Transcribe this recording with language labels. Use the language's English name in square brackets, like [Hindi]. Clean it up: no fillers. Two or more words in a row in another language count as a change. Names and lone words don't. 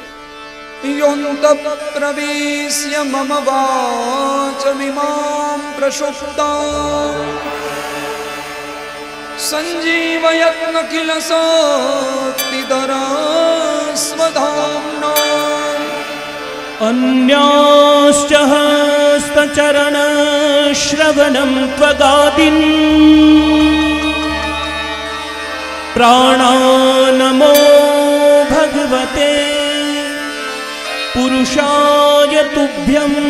[Sanskrit] યોંત પ્રવેશ્ય મમ વાચમિમાં પ્રશુપ્તા સંજીવયત્ન કિલ શક્તિધરા સ્વધામ્ના अन्याश्च हस्तचरण श्रवणं त्वगादिन् प्राणानमो भगवते पुरुषाय तुभ्यं।